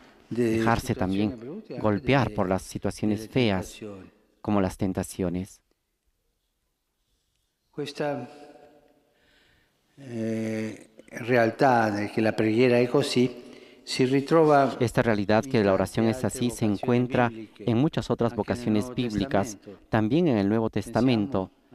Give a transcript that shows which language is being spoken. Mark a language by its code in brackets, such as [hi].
[es] Dejarse también golpear por las situaciones feas, como las tentaciones. [it] Questa realtà che la preghiera è così si ritrova [es] Esta realidad que la oración es así se encuentra en muchas otras vocaciones bíblicas, también en el Nuevo Testamento.